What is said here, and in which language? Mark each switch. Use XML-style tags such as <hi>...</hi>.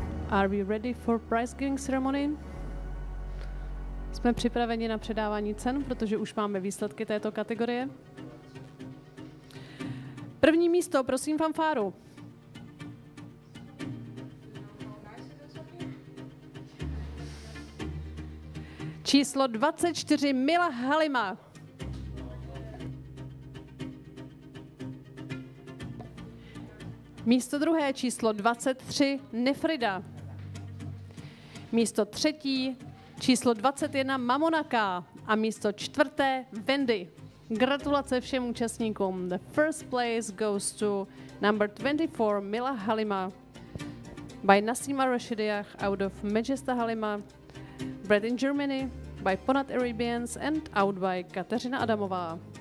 <en>Are we ready for prize giving ceremony?</en> <cs>Jsme připraveni na předávání cen, protože už máme výsledky této kategorie. První místo, prosím fanfáru. Číslo 24 Mila Halima. Místo druhé číslo 23 Nefrida. Místo třetí číslo 21 Mamonaka a místo čtvrté Wendy. Gratulace všem účastníkům.</cs> <en>The first place goes to number 24 Mila Halima by Nassim al-Rashidiach out of Majesta Halima, bred in Germany by Ponad Arabians and out by Kateřina Adamová.</en>